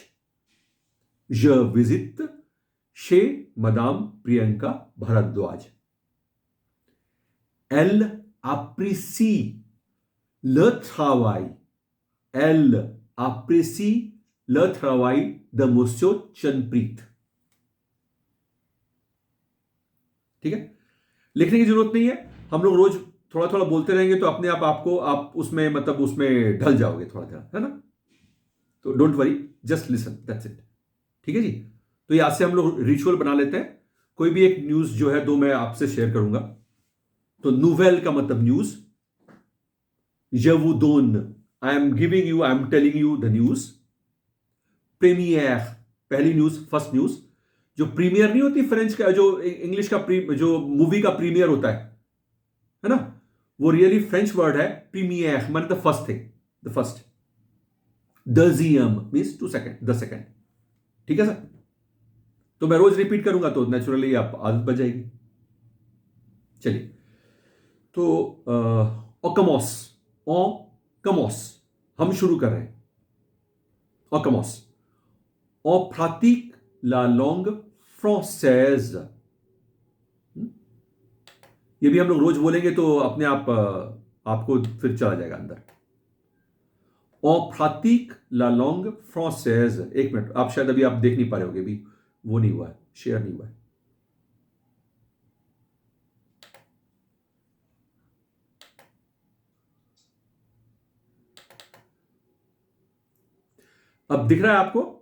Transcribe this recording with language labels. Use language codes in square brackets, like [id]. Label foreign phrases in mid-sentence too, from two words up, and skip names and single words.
[fr] Je visite chez Madame Priyanka Bharadwaj. Elle apprécie le travail. Elle apprécie le travail de Monsieur Chanpreet. [hi] ठीक है, लिखने की जरूरत नहीं है, हम लोग रोज थोड़ा थोड़ा बोलते रहेंगे तो अपने आप उसमें मतलब उसमें ढल जाओगे थोड़ा थोड़ा, है ना? [en] तो don't worry, just listen, that's it. [hi] ठीक है जी। तो ये आज से हम लोग रिचुअल बना लेते हैं। कोई भी एक न्यूज जो है, दो मैं आपसे शेयर करूंगा। तो नोवेल का मतलब न्यूज। [fr] Je vous donne, [en] I am giving you, I am telling you the news. [hi] प्रीमियर, पहली न्यूज, [en] first news. [hi] जो प्रीमियर नहीं होती फ्रेंच का, जो इंग्लिश का जो मूवी का प्रीमियर होता है ना? [en] वो really French word है प्रीमियर, मतलब the first thing, the first. दजियम means two second, the second. [hi] ठीक है सर? तो मैं रोज रिपीट करूंगा तो नेचुरली आप आदत बन जाएगी। चलिए, तो ओकमोस, ओकमोस हम शुरू कर रहे हैं। ओकमोस, [fr] on pratique la langue française. [hi] ये भी हम लोग रोज बोलेंगे तो अपने आप आपको फिर चला जाएगा अंदर। [fr] On pratique la langue française. [hi] एक मिनट, आप शायद अभी आप देख नहीं पा रहे होगे, अभी वो नहीं हुआ है, शेयर नहीं हुआ है। अब दिख रहा है आपको?